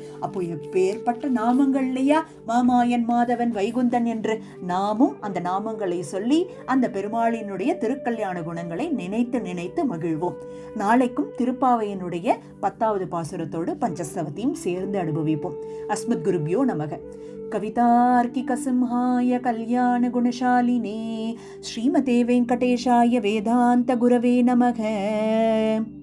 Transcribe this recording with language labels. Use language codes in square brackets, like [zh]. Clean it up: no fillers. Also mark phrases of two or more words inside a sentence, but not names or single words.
[ta] அப்போ எப்பேற்பட்ட நாமங்கள் இல்லையா, மாமாயன் மாதவன் வைகுந்தன் என்று. நாமும் அந்த நாமங்களை சொல்லி அந்த பெருமாளினுடைய திருக்கல்யாண குணங்களை நினைத்து நினைத்து மகிழ்வோம். நாளைக்கும் திருப்பாவையினுடைய 10வது பாசுரத்தோடு பஞ்சசவத்தையும் சேர்ந்து அனுபவிப்போம். [sa] अस्मद् गुरुभ्यो नमः. कवितार्किक सिंहाय कल्याण गुणशालिने श्रीमते वेंकटेशाय वेदांत गुरवे नमः.